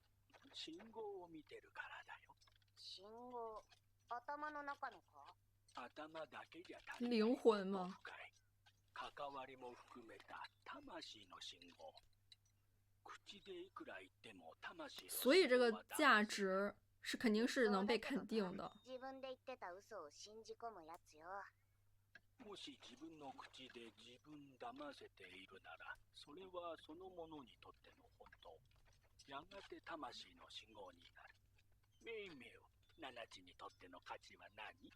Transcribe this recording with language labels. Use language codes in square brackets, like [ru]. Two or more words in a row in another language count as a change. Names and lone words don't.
[ja] 信号を見てるからだよ。信号、頭の中のか？頭だけじゃ足りない。 [zh] 灵魂吗？ [ja] 関わりも含めた魂の信号。口でいくら言っても魂の信号は。 [zh] 所以这个价值是肯定是能被肯定的。 [ja] 自分で言ってた嘘を信じ込むやつよ。もし自分の口で自分騙せているなら、それはそのものにとっての本当。やがて魂の信号になる。メイメウ、ナナチにとっての価値は何？